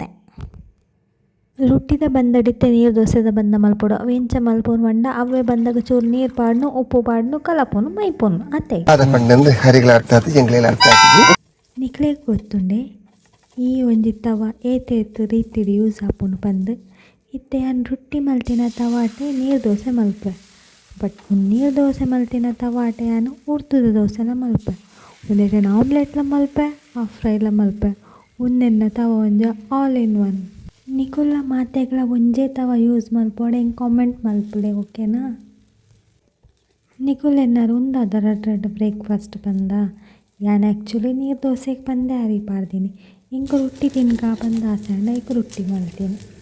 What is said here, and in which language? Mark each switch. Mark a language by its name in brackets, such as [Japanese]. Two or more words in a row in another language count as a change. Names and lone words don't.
[Tulu] ರೊಟ್ಟಿದ ಬಂದಡಿತ್ತೆ ನೀರು ದೋಸೆದ ಬಂದ ಮಲ್ಪೊಡು ಅವೆಂಚ ಮಲ್ಪೊನು ಪಂಡ ಅವೇ ಬಂದಾಗ ಚೂರು ನೀರು ಪಾಡ್ನು ಉಪ್ಪು ಪಾಡ್ನು ಕಲಪೊನು ಮೈಪೊನು ಅತ್ತೆ ನಿಕ್ಲೆಗ್ ಗೊತ್ತುಂಡೆ ಈ ಒಂಜಿ ತವ ಏತೇತ್ ರೀತಿಡ್ ಯೂಸ್ ಆಪುನು ಪಂದ್ ಇತ್ತೆ ಅನ್ ರೊಟ್ಟಿ ಮಲ್ತಿನ ತವಾಟೆ ನೀರು ದೋಸೆ ಮಲ್ಪೆ. ಬಟ್ ನೀರು ದೋಸೆ ಮಲ್ತಿನ ತವಾಟೆ ಅನು ಉರ್ತುದ ದೋಸೆಲ ಮಲ್ಪೆ. ಒಂದೆರಡು ಆಮ್ಲೆಟ್ಲ ಮಲ್ಪೆ [English] half fryla [Tulu] ಮಲ್ಪೆ. ಒಂದೆನ್ನ ತವ ಒಂಜ [English] all in one. [Tulu] ನಿಕುಲ್ಲ ಮಾತೆಗಳ ಒಂಜೇ ತವ ಯೂಸ್ ಮಲ್ಪೊಡೆ ಹೆಂಗೆ ಕಾಮೆಂಟ್ ಮಲ್ಪುಡೆ ಓಕೆನಾ. ನಿಕುಲ್ ಎನ್ನಾರು ಉಂದಾದ ರಡ್ಡ್ ಬ್ರೇಕ್ಫಾಸ್ಟ್ ಬಂದ. ಯಾನ್ ಆ್ಯಕ್ಚುಲಿ ನೀರು ದೋಸೆಗೆ ಬಂದೆ ಅರಿ ಪಾಡ್ದೀನಿ ಇಂಕ ರೊಟ್ಟಿ ತಿನ್ಕ ಬಂದ ಆಸೆ ಅಂಡ ಈಗ ರೊಟ್ಟಿ ಮಲ್ತೀನಿ.